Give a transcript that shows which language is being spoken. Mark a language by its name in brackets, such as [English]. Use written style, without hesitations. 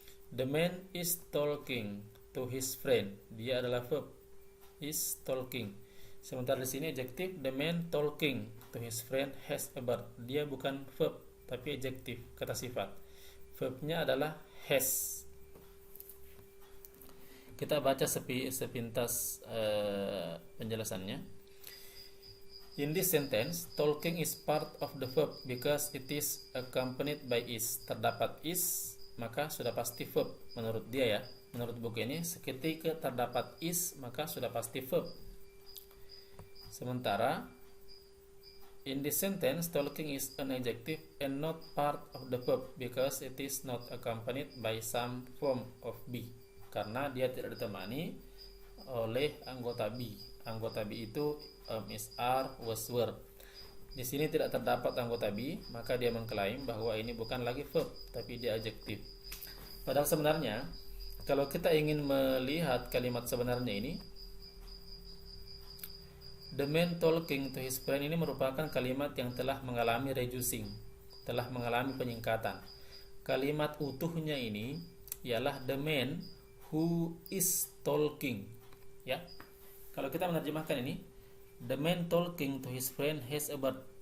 [English] The man is talking to his friend. [Indonesian] Dia adalah verb, [English] is talking. [Indonesian] Sementara di sini adjektif, [English] the man talking to his friend has a bird. [Indonesian] Dia bukan verb tapi adjektif, kata sifat. Verbnya adalah has. Kita baca sepintas penjelasannya. [English] In this sentence, talking is part of the verb because it is accompanied by is. [Indonesian] Terdapat is, maka sudah pasti verb menurut dia ya. Menurut buku ini, seketika terdapat is, maka sudah pasti verb. [English] Sementara in this sentence, talking is an adjective and not part of the verb because it is not accompanied by some form of be. [Indonesian] Karena dia tidak ditemani oleh anggota be. Anggota be itu [English] is, are, was, were. [Indonesian] Di sini tidak terdapat anggota be, maka dia mengklaim bahwa ini bukan lagi verb, tapi dia adjektif. Padahal sebenarnya, kalau kita ingin melihat kalimat sebenarnya ini, [English] the man talking to his friend [Indonesian] ini merupakan kalimat yang telah mengalami reducing, telah mengalami penyingkatan. Kalimat utuhnya ini ialah [English] the man who is talking. [Indonesian] Ya, kalau kita menerjemahkan ini, [English] the man talking to his friend has a bird.